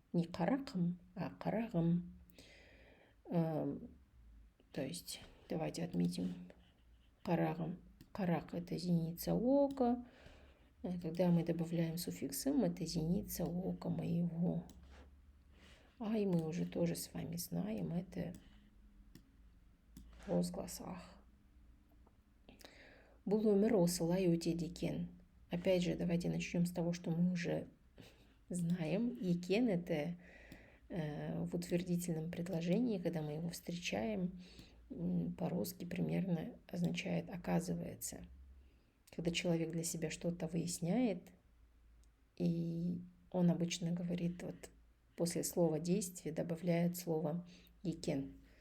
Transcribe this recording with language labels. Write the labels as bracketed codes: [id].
[ru] Не каракым, а карагым. То есть давайте отметим карагым. Карак – это зеница ока. Когда мы добавляем суффикс «м», это зеница ока моего. И мы уже тоже с вами знаем, это возглас ах. [kk] Бұл өмір осылай өтеді екен. [ru] Опять же, давайте начнем с того, что мы уже знаем. Екен – это в утвердительном предложении, когда мы его встречаем, по-русски примерно означает «оказывается». Когда человек для себя что-то выясняет, и он обычно говорит, вот после слова «действие» добавляет слово «екен».